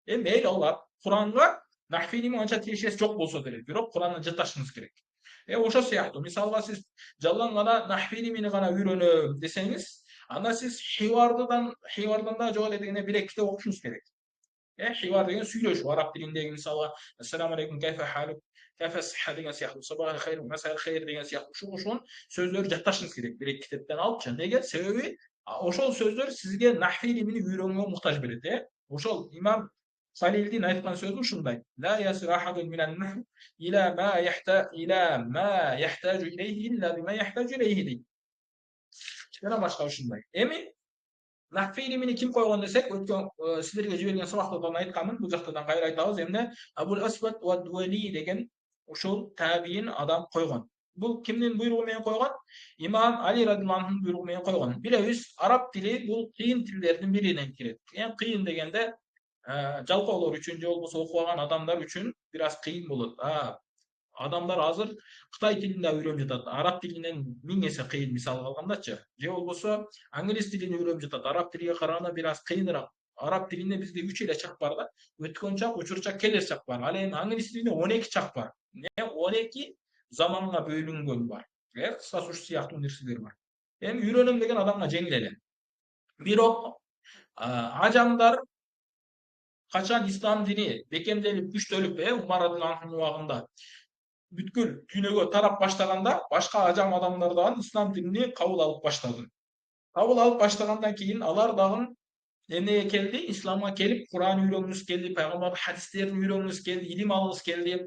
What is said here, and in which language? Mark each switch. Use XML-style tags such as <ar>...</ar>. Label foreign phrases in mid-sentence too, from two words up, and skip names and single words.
<ky>Мейли алар Куранга нахви илими анча тиешеси жок болсо деле, бирок Куранды жатташыңыз керек. Ошол сыяктуу мисалга сиз жалаң гана нахви илимини гана үйрөнөм десеңиз, анда сиз хивардан да жок эле дегенде бир эки китеп окушуңуз керек. Хивар деген сүйлөшүү, араб тилиндеги мисалга</ky> <ar>السلام عليكم كيف حالك، كيف صحة</ar> <ky>деген сыяктуу,</ky> <ar>صباح خير، مساء خير</ar> <ky>деген сыяктуу ушул сөздөрдү жатташыңыз керек бир эки китептен алыпчы. Неге? Себеби ошол сөздөр сизге нахви илимини үйрөнүүгө муктаж берет. Ошол имам Салилдин айткан сөзү ушундай:</ky> <ar>"لا يسير أحد من النحو إلى ما يحتاج إليه إلا بما يحتاج إليه" дейт.</ar> <ky>Жана башка ушундай. Нахви илимини ким койгон десек, өткөн силерге жиберген сабактардан айтканмын, бул жактан кайра айтабыз. Эмне Абул Асвад ва Дуали деген ушул табиин адам койгон. Бул кимдин буйругу менен койгон? Имам Али радhiyallahu анхунун буйругу менен койгон. Билебиз, араб тили бул кыйын тилдердин биринен кирет. Эң кыйын дегенде жалпоолор үчүн же болбосо окубаган адамдар үчүн бир аз кыйын болот. Адамдар азыр Кытай тилин да үйрөнүп жатат. Араб тилинен 1000 эсе кыйын мисалга алгандачы. Же болбосо англис тилин үйрөнүп жатат. Араб тилиге караганда бир аз кыйыныраак. Араб тилинде бизде 3 эле чак бар да. Өткөн чак, учур чак, келер чак бар. Ал эми англис тилинде 12 чак бар. 12 заманга бөлүнгөн бар. Кыскасы ушул сыяктуу нерселер бар. Эми үйрөнөм деген адамга жеңил эле. Бирок ажамдар качан ислам дини бекемделип күчтөлүп, Умар радhiyallahu анхунун убагында бүткүл дүйнөгө тарап баштаганда, башка ажам адамдар дагы ислам динини кабыл алып баштады. Кабыл алып баштагандан кийин алар дагы эмнеге келди? Исламга келип, Куран үйрөнгүсү келди, пайгамбардын хадистерин үйрөнгүсү келди, илим алгысы келди.</ky>